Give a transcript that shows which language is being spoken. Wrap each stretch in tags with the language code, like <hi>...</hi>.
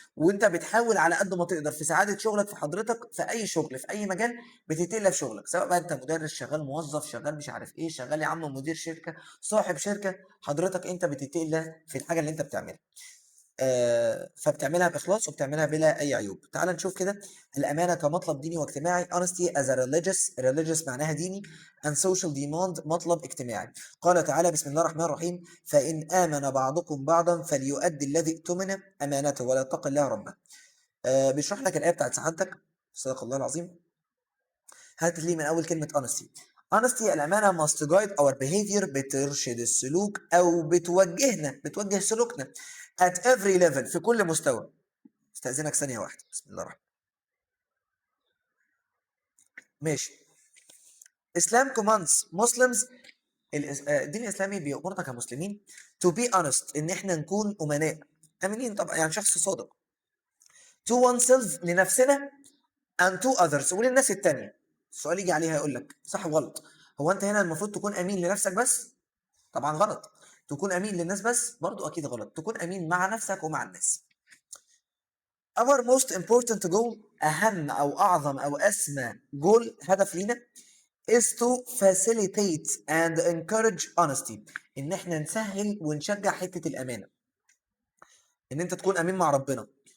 <ar>وانت بتحاول على قد ما تقدر في سعاده شغلك، في حضرتك في اي شغل في اي مجال بتتقل في شغلك، سواء بقى انت مدرس شغال موظف شغال مش عارف ايه شغال يا عم مدير شركه صاحب شركه، حضرتك انت بتتقل في الحاجه اللي انت بتعملها. فبتعملها بإخلاص وبتعملها بلا أي عيوب. تعال نشوف كده الأمانة كمطلب ديني واجتماعي.</ar> <en>honesty as a religious</en> <ar>معناها ديني</ar> <en>and social demand</en> <ar>مطلب اجتماعي. قال تعالى بسم الله الرحمن الرحيم فإن آمن بعضكم بعضا فليؤدي الذي اؤتمن أمانته ولا يتق الله ربه. بيشرح لك الآية بتاعت سعادتك، صدق الله العظيم. هات لي من أول كلمة</ar> <en>honesty. honesty</en> <ar>الأمانة</ar> <en>must guide our behavior</en> <ar>بترشد السلوك أو بتوجهنا، بتوجه سلوكنا</ar> <en>at every level</en> <ar>في كل مستوى. استأذنك ثانية واحدة، بسم الله الرحمن. ماشي.</ar> <en>Islam commands Muslims</en> <ar>الدين الإسلامي بيأمرنا كمسلمين</ar> <en>to be honest</en> <ar>إن إحنا نكون أمناء، أمينين طبعا يعني شخص صادق.</ar> <en>to oneself</en> <ar>لنفسنا</ar> <en>and to others</en> <ar>وللناس التانية. السؤال يجي عليها يقول لك صح وغلط، هو أنت هنا المفروض تكون أمين لنفسك بس؟ طبعا غلط. تكون أمين للناس بس برضو أكيد غلط، تكون أمين مع نفسك ومع الناس.</ar> <en>Our most important goal</en> <ar>أهم أو أعظم أو أسمى جول هدف لينا</ar> <en>is to facilitate and encourage honesty</en> <ar>إن إحنا نسهل ونشجع حتة الأمانة، إن أنت تكون أمين مع ربنا.</ar>